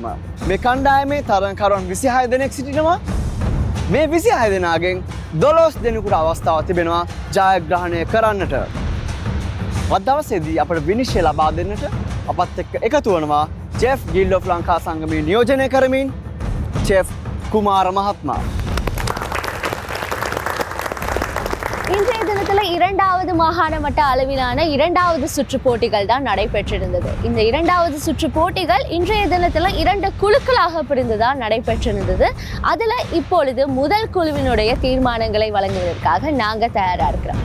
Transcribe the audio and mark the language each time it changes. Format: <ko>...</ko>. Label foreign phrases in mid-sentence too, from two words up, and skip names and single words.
<si>මේ කණ්ඩායමේ තරගකරුවන් 26 දෙනෙක් සිටිනවා. මේ 26 දෙනාගෙන් 12 දෙනෙකුට අවස්ථාවක් තිබෙනවා ජයග්‍රහණය කරන්නට. අද දවසේදී අපට විනිශ්චය ලබා දෙන්නට අපත් එක්ක එකතු වෙනවා චෙෆ් ගිල්ඩ් ඔෆ් ලංකා සංගමයේ නියෝජනය කරමින් චෙෆ් කුමාර මහත්මයා.</si> <ta>இன்றைய தினத்துல இரண்டாவது மாகாண மட்ட அளவிலான இரண்டாவது சுற்று போட்டிகள் தான் நடைபெற்றிருந்தது. இந்த இரண்டாவது சுற்று போட்டிகள் இன்றைய தினத்துல 2 குழுக்களாக பிரிந்துதான் நடைபெற்றிருந்தது. அதுல இப்பொழுது முதல் குழுவினுடைய தீர்மானங்களை வழங்குவதற்காக நாங்க தயாரா இருக்கிறோம்.</ta>